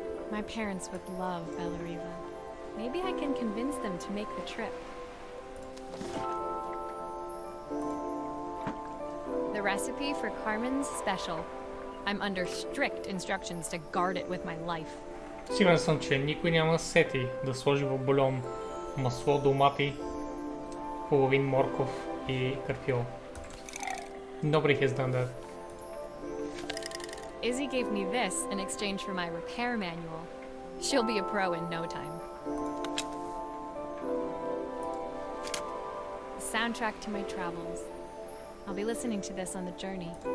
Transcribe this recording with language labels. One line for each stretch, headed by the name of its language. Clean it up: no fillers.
English: My parents would love Bellariva. Maybe I can convince them to make the trip. The recipe for Carmen's special. I'm under strict instructions to guard it with my life.
Bulgarian: Сигурен съм, че никой няма сети да сложи в бульон масло, домати, половин морков и карфил.
English: Nobody has done that. Izzy gave me this in exchange for my repair manual. She'll be a pro in no time. The soundtrack to my travels. I'll be listening to this on the journey.